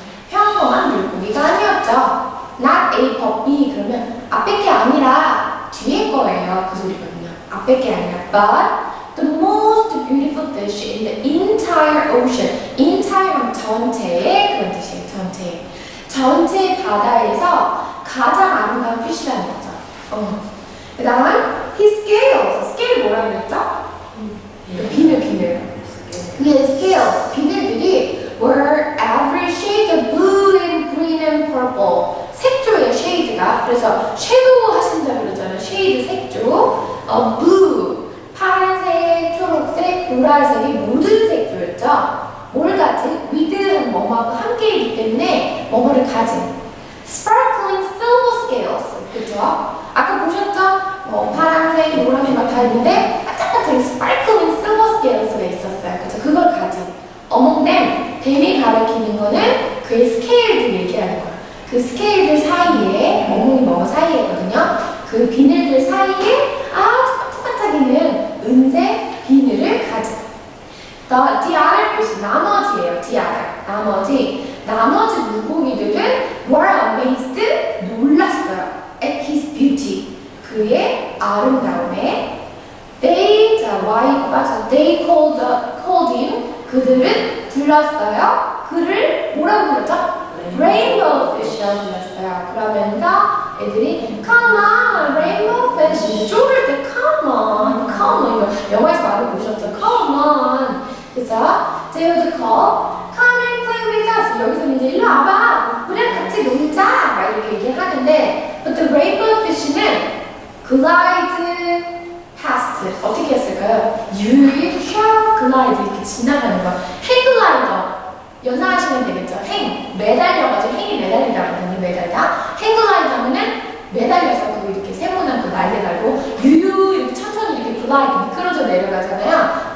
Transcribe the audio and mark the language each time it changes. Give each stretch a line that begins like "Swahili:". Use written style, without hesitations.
Korean: 평범한 물고기가 아니었죠.
English: Not A for B
Korean: 그러면 앞에 게 아니라 뒤에 거예요. 그 소리거든요. 앞에 게 아니라
English: but the most beautiful fish in the entire ocean.
Korean: entire 하면 전체의 그런 뜻이에요. 전체 바다에서 가장 아름다운 fish라는 거죠. 그 다음은
English: his scales.
Korean: scale 뭐라고 그랬죠? 비늘. 그의
English: scales,
Korean: 비늘들이
English: were every shade of blue and green and purple.
Korean: 색조의 쉐이드가 그래서 섀도우 하신다고 그러잖아요. 쉐이드 색조 blue 파란색, 초록색, 보라색이 모든 색조였죠. 뭘 가진? with한 뭐뭐하고 함께이기 때문에 뭐뭐를 가진
English: sparkling silver scales
Korean: 그죠? 아까 보셨죠? 파란색, 노란색 막 다 있는데 반짝반짝
English: sparkling silver scales가
Korean: 있었어요. 그죠? 그걸 가진
English: among them
Korean: 뱀이 가리키는 거는 그의 스케일을 얘기하는 거예요. 그 스케일들 사이에 뭐뭐 사이에거든요. 그 비늘들 사이에 아주 반짝반짝이는 은색 비늘을 가진
English: the other fish
Korean: 나머지예요.
English: the other
Korean: 나머지 물고기들은
English: were amazed
Korean: 놀랐어요.
English: at his beauty
Korean: 그의 아름다움에
English: they called him
Korean: 그들은 불렀어요. 그를 뭐라고 불렀죠? Rainbow Fish라고 불렀어요. 그러면서 애들이
English: Come on, Rainbow Fish
Korean: 쪼를 때 Come on 이거 영화에서 많이 보셨죠?
English: Come on 그죠? They would call Come and play with us
Korean: 여기서 이제 일로 와봐 우리랑 같이 놀자 막 이렇게 얘기하는데
English: But the Rainbow Fish는 glide past
Korean: 어떻게 했을까요? You shall glide 이렇게 지나가는 거 행글라이더 연상하시면 되겠죠? 매달려가지고 행이 매달리다거든요. 매달다 행글라이더 하면은 매달려서 그 이렇게 세모난 그 날개 달고 유유 이렇게 천천히 이렇게 글라이드 미끄러져 내려가잖아요.